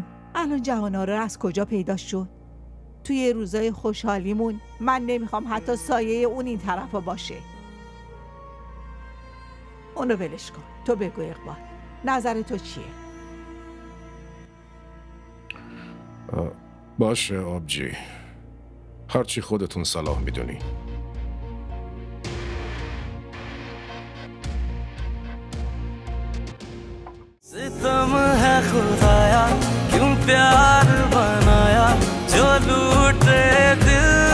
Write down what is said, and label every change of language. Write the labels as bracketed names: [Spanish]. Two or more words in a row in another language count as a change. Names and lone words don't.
[Persian] الان جهان‌آرا از کجا پیدا شد؟ توی روزای خوشحالیمون من نمیخوام حتی سایه اون این طرفا باشه. اونو ولش کن. تو بگو اقبال، نظر تو چیه؟ باشه آبجی، هرچی خودتون صلاح میدونی. [Hindi] सितम है खुदाया क्यों प्यार बनाया जो लूटे दिल